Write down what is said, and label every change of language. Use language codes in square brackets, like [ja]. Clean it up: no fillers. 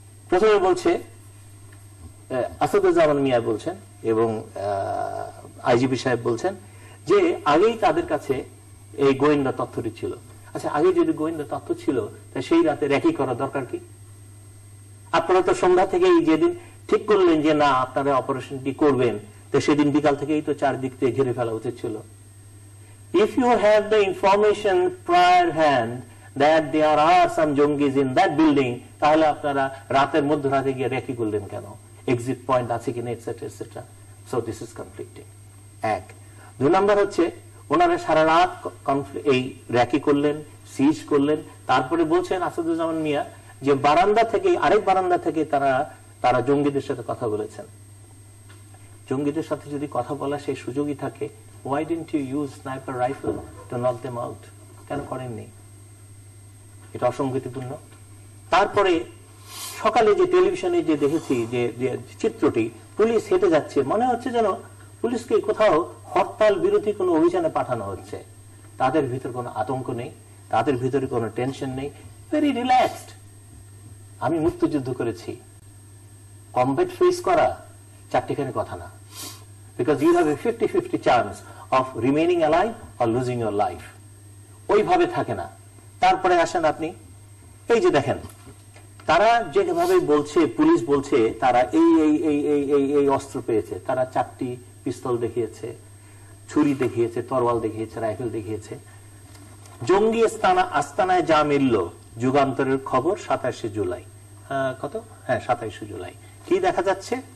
[bn] প্রথমে বলছে আসাদুজ্জামান মিয়া বলছেন এবং আইজিপি সাহেব বলছেন যে আগেই তাদের কাছে এই গোয়েন্দা তথ্যটি ছিল। আচ্ছা, আগে যদি গোয়েন্দা তথ্য ছিল তাহলে সেই রাতে র্যাকি করা দরকার কি? আপনারা তো সন্ধ্যা থেকেই যেদিন ঠিক করলেন যে না আপনারা অপারেশনটি করবেন, তো সেদিন বিকাল থেকেই তো চারদিক থেকে ঘিরে ফেলা উচিত ছিল। [en] If you have the information prior hand that there are some jangis in that building, [bn] তাহলে আপনারা রাতের মধ্যরাতে গিয়ে রেকি করলেন কেন? এক্সিট পয়েন্ট আছে কিনা, etcetera etcetera. [en] So this is conflicting. [bn] এক। দুই নাম্বার হচ্ছে ওনারা সারা রাত এই র্যাকি করলেন, সিজ করলেন, তারপরে বলছেন আসাদুজ্জামান মিয়া যে বারান্দা থেকে, আরেক বারান্দা থেকে তারা জঙ্গিদের সাথে কথা বলেছেন। জঙ্গিদের সাথে যদি কথা বলা সেই সুযোগই থাকে, [en] why didn't you use sniper rifle to knock them out? [bn] কেন করেননি? এটা অসঙ্গতিপূর্ণ। তারপরে সকালে যে টেলিভিশনে যে দেখেছি যে চিত্রটি, পুলিশ হেঁটে যাচ্ছে, মনে হচ্ছে যেন পুলিশকে কোথাও হরতাল বিরোধী কোনো অভিযানে পাঠানো হচ্ছে। তাদের ভিতর কোনো আতঙ্ক নেই, তাদের ভিতরে কোনো টেনশন নেই, [en] Very relaxed. [bn] আমি মুক্তিযুদ্ধ করেছি, কমব্যাট ফেস করা চারটিখানি কথা না, [en] because you have a 50-50 chance of remaining alive or losing your life. [bn] ওইভাবে থাকে না। তারপরে আসেন আপনি, এই যে দেখেন তারা যেভাবে বলছে, পুলিশ বলছে তারা এই অস্ত্র পেয়েছে, তারা 4টি পিস্তল দেখিয়েছে, ছুরি দেখিয়েছে, তরোয়াল দেখিয়েছে, রাইফেল দেখিয়েছে। জঙ্গি আস্তানায় যা মিলল, যুগান্তরের খবর 27 জুলাই। কত? হ্যাঁ, 27 জুলাই। কি দেখা যাচ্ছে?